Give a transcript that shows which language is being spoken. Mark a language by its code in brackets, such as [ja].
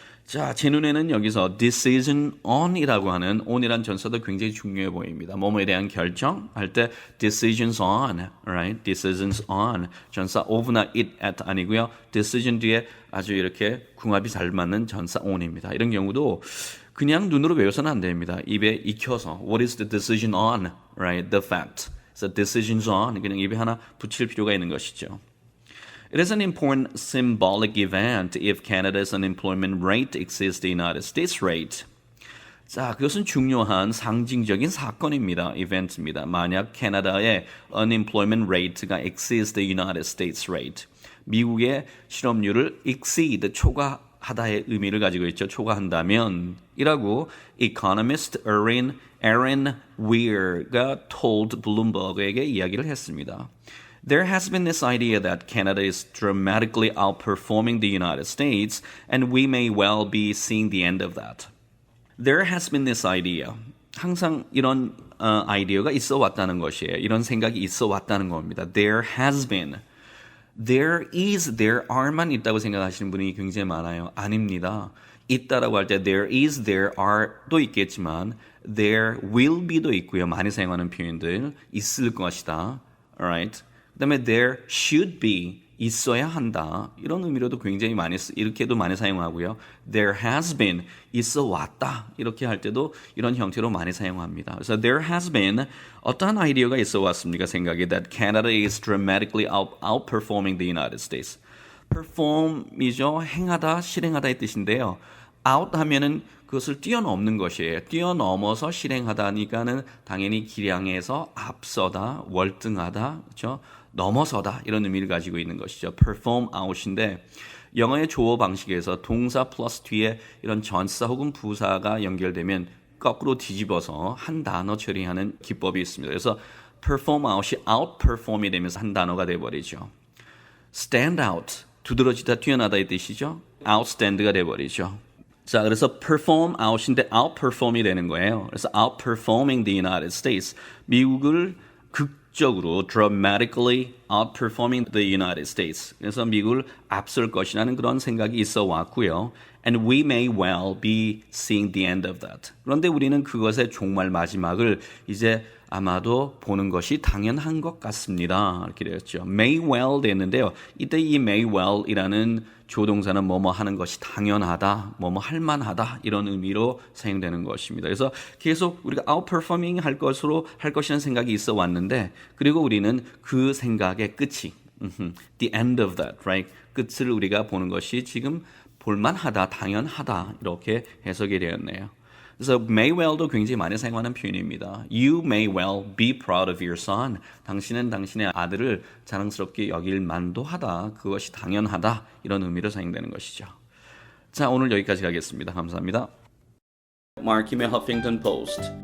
[ko] 자, 제 눈에는 여기서 decision on이라고 하는 on이란 전사도 굉장히 중요해 보입니다. 뭐뭐에 대한 결정 할 때 decisions on, right? decisions on. 전사 of나 it, at 아니고요. decision 뒤에 아주 이렇게 궁합이 잘 맞는 전사 on입니다. 이런 경우도 그냥 눈으로 외워서는 안 됩니다. 입에 익혀서 [en] what is the decision on, right? The fact. So decisions on [ko] 그냥 입에 하나 붙일 필요가 있는 것이죠. [en] It is an important symbolic event if Canada's unemployment rate exceeds the United States rate. [ko] 자, 그것은 중요한 상징적인 사건입니다. 이벤트입니다. 만약 캐나다의 unemployment rate가 [en] exceeds the United States rate, [ko] 미국의 실업률을 exceed, 초과하다의 의미를 가지고 있죠. 초과한다면 이라고 economist Aaron Weir가 told Bloomberg에게 이야기를 했습니다. [en] There has been this idea that Canada is dramatically outperforming the United States, and we may well be seeing the end of that. There has been this idea. [ko] 항상 이런 아이디어가 있어 왔다는 것이에요. 이런 생각이 있어 왔다는 겁니다. [en] There has been. [ko] There is, there are만 있다고 생각하시는 분이 굉장히 많아요. 아닙니다. 있다라고 할 때 [en] there is, there are [ko] 도 있겠지만 there will be도 있고요. 많이 사용하는 표현들 있을 것이다. Alright. 그다음에 there should be, 있어야 한다. 이런 의미로도 굉장히 많이 이렇게도 많이 사용하고요. [en] There has been, [ko] 있어 왔다. 이렇게 할 때도 이런 형태로 많이 사용합니다. 그래서 there has been, 어떠한 아이디어가 있어 왔습니까? 생각이 [en] that Canada is dramatically outperforming the United States. [ko] perform이죠. 행하다, 실행하다의 뜻인데요. out 하면은 그것을 뛰어넘는 것이에요. 뛰어넘어서 실행하다니까는 당연히 기량에서 앞서다, 월등하다, 그렇죠? 넘어서다 이런 의미를 가지고 있는 것이죠. perform out인데 영어의 조어 방식에서 동사 플러스 뒤에 이런 전사 혹은 부사가 연결되면 거꾸로 뒤집어서 한 단어 처리하는 기법이 있습니다. 그래서 perform out이 outperform이 되면서 한 단어가 돼버리죠. stand out, 두드러지다, 뛰어나다의 뜻이죠. outstand가 돼버리죠. 자, 그래서 perform out인데 outperform이 되는 거예요. 그래서 outperforming the United States, 미국을 극적으로 [en] dramatically outperforming the United States. [ko] 그래서 미국을 앞설 것이라는 그런 생각이 있어 왔고요. [en] And we may well be seeing the end of that. [ko] 그런데 우리는 그것의 정말 마지막을 이제 아마도 보는 것이 당연한 것 같습니다. 이렇게 되었죠. may well 됐는데요. 이때 이 may well이라는 조동사는 뭐뭐 하는 것이 당연하다, 뭐뭐 할 만하다 이런 의미로 사용되는 것입니다. 그래서 계속 우리가 outperforming 할 것이라는 생각이 있어 왔는데 그리고 우리는 그 생각의 끝이 [en] the end of that, right? [ko] 끝을 우리가 보는 것이 지금 볼만하다, 당연하다 이렇게 해석이 되었네요. 그래서 may well도 굉장히 많이 사용하는 표현입니다. [en] You may well be proud of your son. [ko] 당신은 당신의 아들을 자랑스럽게 여길 만도 하다. 그것이 당연하다. 이런 의미로 사용되는 것이죠. 자, 오늘 여기까지 가겠습니다. 감사합니다. 마키의 허핑턴 포스트.